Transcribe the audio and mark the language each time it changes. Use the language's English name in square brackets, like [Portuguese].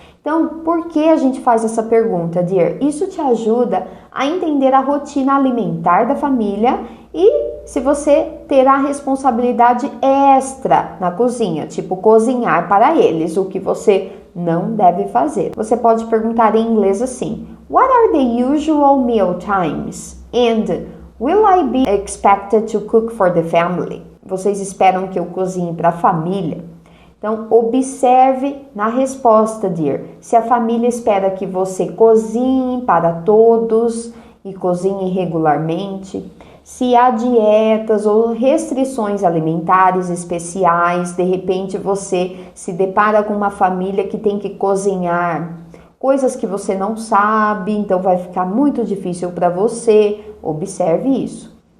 [Portuguese] Então, por que a gente faz essa pergunta, dear? Isso te ajuda a entender a rotina alimentar da família e se você terá responsabilidade extra na cozinha, tipo cozinhar para eles, o que você não deve fazer. Você pode perguntar em inglês assim: [English] What are the usual meal times? And will I be expected to cook for the family? [Portuguese] Vocês esperam que eu cozinhe para a família? Então, observe na resposta, dear, se a família espera que você cozinhe para todos e cozinhe regularmente, se há dietas ou restrições alimentares especiais, de repente você se depara com uma família que tem que cozinhar coisas que você não sabe, então vai ficar muito difícil para você, observe isso.